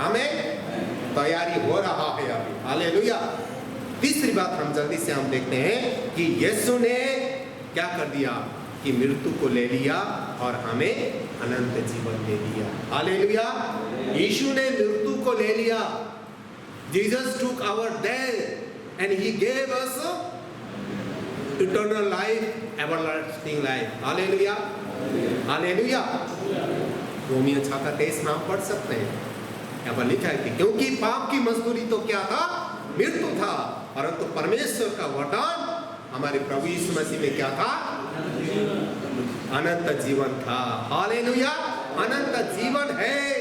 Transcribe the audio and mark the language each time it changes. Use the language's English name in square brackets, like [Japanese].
[Hindi] आमीन, तैयारी हो रहा है अभी। हालेलुया। तीसरी बात हम जल्दी से हम देखते हैं कि यीशु ने क्या कर दिया कि मृत्यु को ले लिया और हमें अनंत जीवन दे दिया। हालेलुया। यीशु ने मृत्यु को ले लिया। [English] Jesus took our death and he gave us eternal life, everlasting life. [Hindi] Hallelujah, hallelujah. Romeo 6:23 में हम पढ़ सकते हैं, यहाँ पर लिखा है कि क्योंकि पाप की मजदूरी तो क्या था? मृत्यु था, परंतु परमेश्वर का वरदान हमारे प्रभु यीशु मसीह में क्या था? अनंत जीवन था। हालेलुया, अनंत जीवन है।